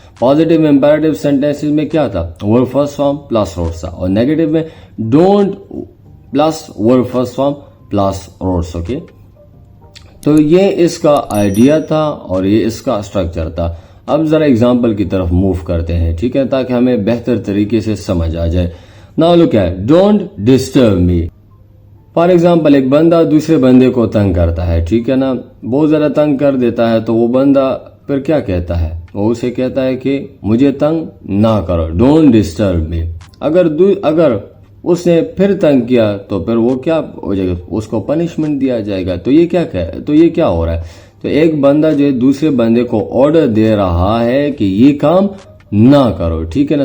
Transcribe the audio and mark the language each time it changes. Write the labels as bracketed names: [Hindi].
[Urdu] Positive imperative sentences میں کیا تھا؟ Word first form plus roads تھا، اور نیگیٹو میں don't plus word first form plus roads. Okay, تو یہ اس کا آئیڈیا تھا اور یہ اس کا اسٹرکچر تھا. اب ذرا اگزامپل کی طرف موو کرتے ہیں، ٹھیک ہے، تاکہ ہمیں بہتر طریقے سے سمجھ آ جائے. [English] Now look at don't disturb me. [Urdu] For example ایک بندہ دوسرے بندے کو تنگ کرتا ہے، ٹھیک ہے نا. بہت زیادہ تنگ کر دیتا ہے تو وہ بندہ پھر کیا کہتا ہے؟ وہ اسے کہتا ہے کہ مجھے تنگ نہ کرو، [English] don't disturb me. [Urdu] اگر اس نے پھر تنگ کیا تو پھر وہ کیا ہو جائے گا؟ اس کو پنشمنٹ دیا جائے گا. تو یہ کیا ہو رہا ہے؟ تو ایک بندہ جو دوسرے بندے کو آرڈر دے رہا ہے کہ یہ کام نہ کرو، ٹھیک ہے نا.